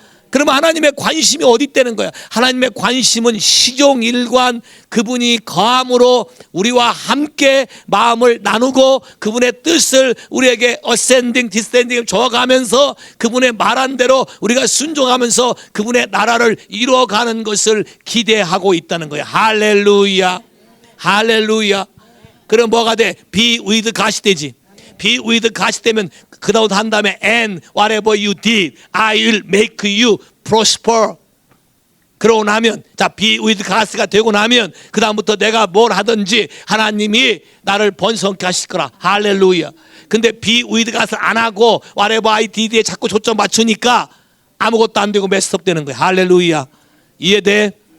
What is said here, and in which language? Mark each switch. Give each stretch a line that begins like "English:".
Korean: 그러면 하나님의 관심이 어디 있다는 거야? 하나님의 관심은 시종일관 그분이 거함으로 우리와 함께 마음을 나누고 그분의 뜻을 우리에게 어센딩 디센딩 줘가면서 그분의 말한 대로 우리가 순종하면서 그분의 나라를 이루어가는 것을 기대하고 있다는 거야. 할렐루야. 할렐루야. 그럼 뭐가 돼?
English: Be with God이
Korean: 되지.
English: Be with God이
Korean: 되면 그 다음 한 다음에
English: and whatever you did, I will make you prosper.
Korean: 그러고 나면 자
English: be with God
Korean: 가 되고 나면 그 다음부터 내가 뭘 하든지 하나님이 나를 번성케 하실 거라. 할렐루야. 근데
English: be with God
Korean: 을 안 하고
English: whatever I did
Korean: 에 자꾸 초점 맞추니까 아무것도 안 되고 메스업 되는 거야. 할렐루야. 이해돼?